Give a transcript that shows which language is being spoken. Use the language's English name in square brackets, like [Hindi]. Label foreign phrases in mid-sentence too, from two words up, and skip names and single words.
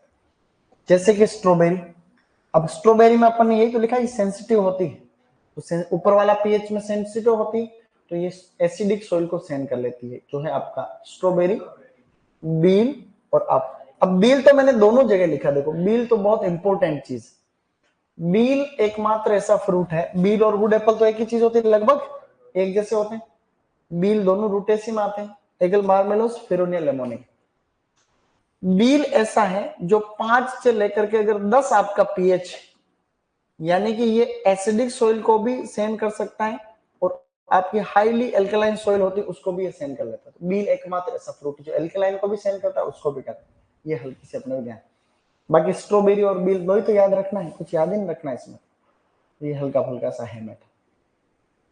[Hindi] जैसे कि स्ट्रॉबेरी, अब स्ट्रॉबेरी में अपन ने यही तो लिखा है सेंसिटिव होती है, तो ऊपर वाला पीएच में सेंसिटिव होती, तो ये [English] acidic soil [Hindi] को सहन कर लेती है, जो है आपका स्ट्रॉबेरी, बील और अब बील तो मैंने दोनों जगह लिखा, देखो बील तो बहुत इंपॉर्टेंट चीज। बील एकमात्र ऐसा फ्रूट है, बील और [English] good apple [Hindi] तो एक ही चीज होती है, लगभग एक जैसे होते हैं। बील दोनों रूटेसी में आते हैं, एगल मार्मेलोस, फेरोनिया लेमोनिक। बील ऐसा है जो 5 से लेकर के अगर 10 आपका पीएच, यानी कि ये [English] acidic soil [Hindi] को भी सहन कर सकता है और आपकी [English] highly alkaline soil [Hindi] होती है उसको भी ये सहन कर लेता है। तो बील एकमात्र ऐसा फ्रूट जो एल्कलाइन को भी सहन करता है उसको भी करता है। ये हल्की से अपने ध्यान, बाकी स्ट्रॉबेरी और बील दो ही तो याद रखना है, कुछ याद ही नहीं रखना है इसमें, ये हल्का फुल्का सा है मैटर।